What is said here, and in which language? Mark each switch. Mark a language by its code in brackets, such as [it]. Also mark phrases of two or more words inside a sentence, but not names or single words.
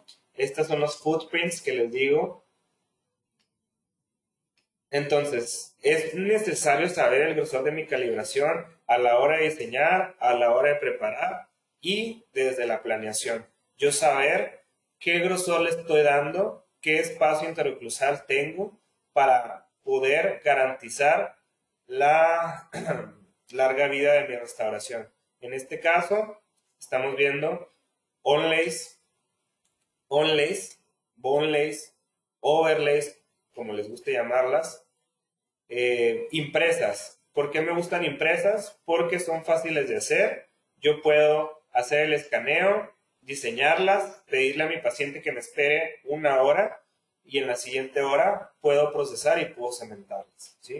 [es] Estos son los footprints que les digo. Entonces, es necesario saber el grosor de mi calibración a la hora de diseñar, a la hora de preparar y desde la planeación. Yo saber qué grosor le estoy dando, qué espacio interoclusal tengo para poder garantizar la larga vida de mi restauración. En este caso, estamos viendo [en] onlays, bonelays, overlays, [es] como les guste llamarlas, impresas. ¿Por qué me gustan impresas? Porque son fáciles de hacer. Yo puedo hacer el escaneo, diseñarlas, pedirle a mi paciente que me espere 1 hora y en la siguiente hora puedo procesar y puedo cementarlas, ¿sí?